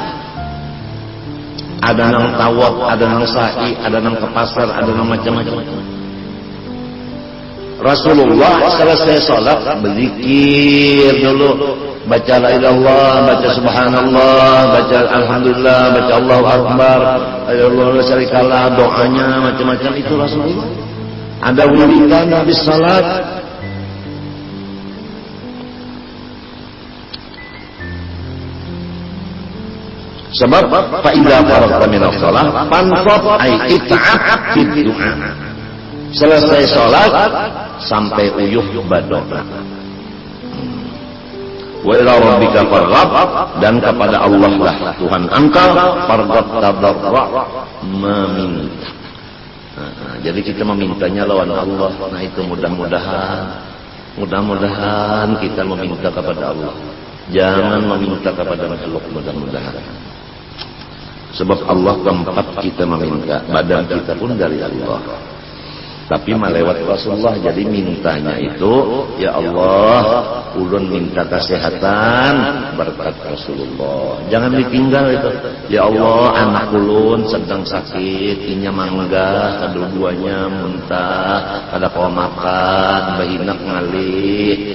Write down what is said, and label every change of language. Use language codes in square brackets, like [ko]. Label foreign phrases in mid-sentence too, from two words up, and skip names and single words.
[bjn] Ada nang tawaf, ada nang sa'i, ada nang ke pasar, ada nang macam-macam. [id] Rasulullah selesai sholat berzikir dulu, baca [ar] la ilallah, [id] baca subhanallah, baca alhamdulillah, baca [ar] Allahu akbar, Allahu la syarikalah, [id] doanya macam-macam itu Rasulullah. Ada wiridan habis salat. [ar] Sebab fa idza faragta min as-shalah fanfad ay it'ab fi du'a. [id] Selesai salat sampai uyuh berdoa. [ar] Wa ila rabbika farghab, [id] dan kepada Allah lah Tuhan engkau [ar] farghab tadarra, [id] meminta. Jadi kita memintanya lawan Allah. Nah itu mudah-mudahan kita meminta kepada Allah. Jangan meminta kepada makhluk, mudah-mudahan. Sebab Allah tempat kita meminta, badan kita pun dari Allah. Tapi melewat Rasulullah, jadi mintanya itu, [ar] ya Allah, [bjn] ulun minta kesehatan berkat Rasulullah. [id] Jangan ditinggal itu. [ar] Ya Allah, [bjn] anak ulun sedang sakit, inya mangga, kedua-duanya muntah, ada kau makan, bahinak ngalih.